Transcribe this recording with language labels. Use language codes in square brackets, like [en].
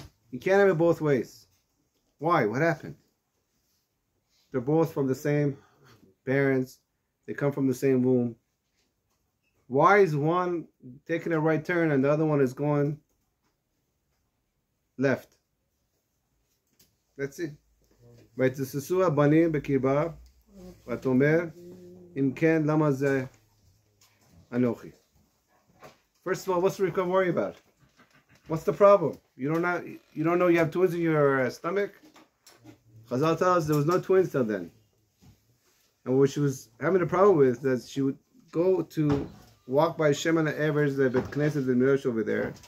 [en] You can't have it both ways. Why? What happened? They're both from the same parents. They come from the same womb. Why is one taking a right turn and the other one is going left? That's it. [he] ויתססו הבנים בקרבה, ותאמר, אם כן, למה זה אנוכי? [en] First of all, what's Rivkah worry about? What's the problem? You don't know you have twins in your stomach? Chazal tells us there was no twins till then. And what she was having a problem with is that she would go to walk by Shem and the Evers, the Bet Knesset and Mirosh over there.